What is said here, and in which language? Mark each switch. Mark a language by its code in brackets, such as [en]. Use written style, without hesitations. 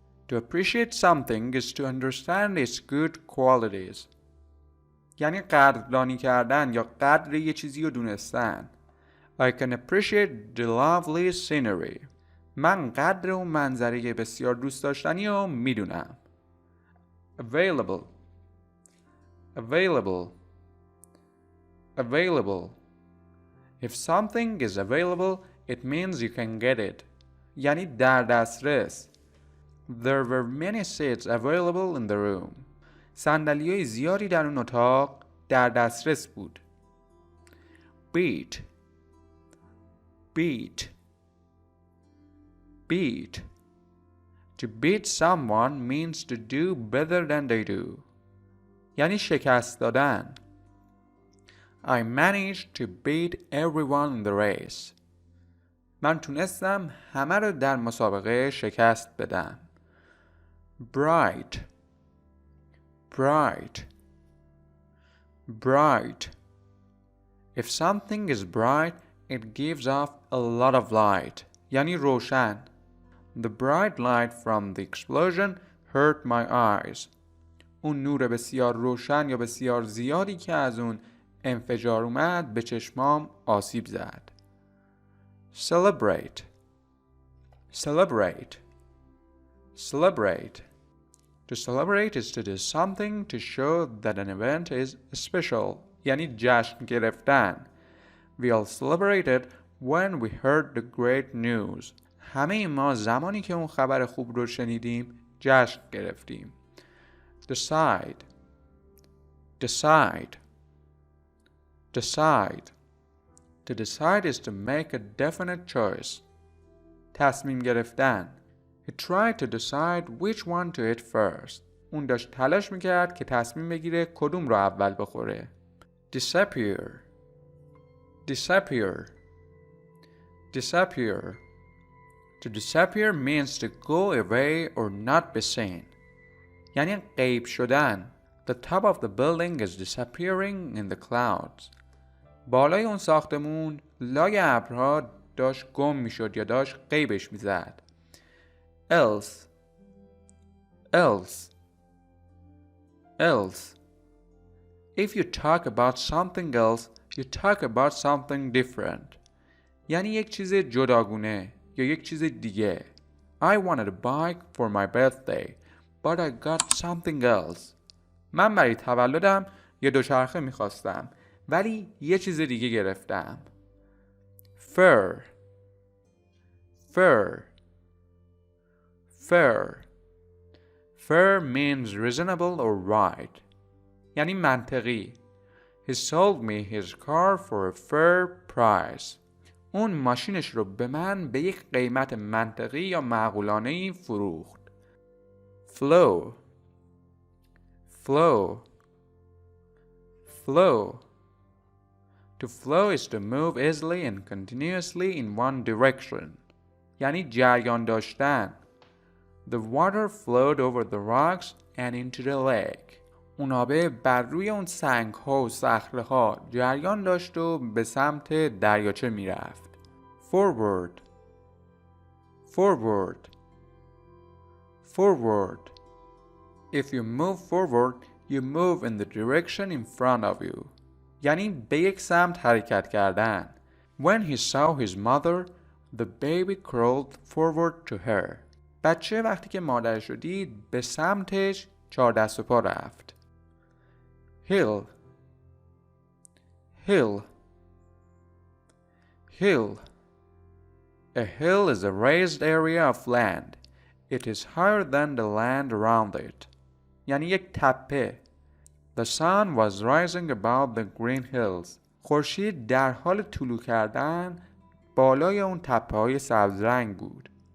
[en] To appreciate something is to understand its good qualities. [fa] یعنی قدردانی کردن یا قدر یه چیزی رو دونستن. [en] I can appreciate the lovely scenery. [fa] من قدر اون منظره بسیار دوست داشتنی رو میدونم. [en] Available. Available. Available. If something is available, it means you can get it. [fa] یعنی در دسترس. [en] There were many seats available in the room. [fa] صندلی‌های زیادی در اون اتاق در دسترس بود. [en] Beat. Beat. Beat. To beat someone means to do better than they do. [fa] یعنی شکست دادن. [en] I managed to beat everyone in the race. [fa] من تونستم همه رو در مسابقه شکست بدم. [en] Bright. Bright. Bright. If something is bright, it gives off a lot of light. [fa] یعنی روشن. [en] The bright light from the explosion hurt my eyes. [fa] اون نور بسیار روشن یا بسیار زیادی که از اون انفجار اومد به چشمام آسیب زد. [en] Celebrate. Celebrate. Celebrate. To celebrate is to do something to show that an event is special. [fa] یعنی جشن گرفتن. [en] We all celebrated when we heard the great news. [fa] همه ما زمانی که اون خبر خوب رو شنیدیم جشن گرفتیم. [en] Decide. Decide. Decide. To decide is to make a definite choice. [fa] تصمیم گرفتن. [en] He tried to decide which one to eat first. [fa] اون داشت تلاش میکرد که تصمیم بگیره کدوم رو اول بخوره. [en] Disappear. Disappear. Disappear. To disappear means to go away or not be seen. [fa] یعنی غیب شدن. [en] The top of the building is disappearing in the clouds. [fa] بالای اون ساختمون لای ابرها داشت گم میشد یا داشت غیبش میزد. [en] Else. Else. Else. If you talk about something else, you talk about something different. [fa] یعنی یک چیز جداگونه یا یک چیز دیگه. [en] I wanted a bike for my birthday, but I got something else. [fa] من برای تولدم یه دوچرخه میخواستم ولی یه چیز دیگه گرفتم. [en] Fair. Fair. Fair. Fair means reasonable or right. [fa] یعنی منطقی. [en] He sold me his car for a fair price. [fa] اون ماشینش رو به من به یک قیمت منطقی یا معقولانه‌ای فروخت. [en] Flow. Flow. Flow. To flow is to move easily and continuously in one direction. [fa] یعنی جریان داشتن. [en] The water flowed over the rocks and into the lake. [fa] اون آبه بر روی اون سنگ‌ها و صخره‌ها جریان داشت و به سمت دریاچه می‌رفت. [en] Forward. Forward. Forward. If you move forward, you move in the direction in front of you. [fa] یعنی به یک سمت حرکت کردن. [en] When he saw his mother, the baby crawled forward to her. [fa] بچه وقتی که مادرش رو دید به سمتش چهار دست و پا رفت. [en] Hill. Hill. Hill. A hill is a raised area of land. It is higher than the land around it. [fa] یعنی یک تپه. [en] The sun was rising above the green hills. [fa] خورشید در حال طلوع کردن بالای اون تپه‌های سبز رنگ بود.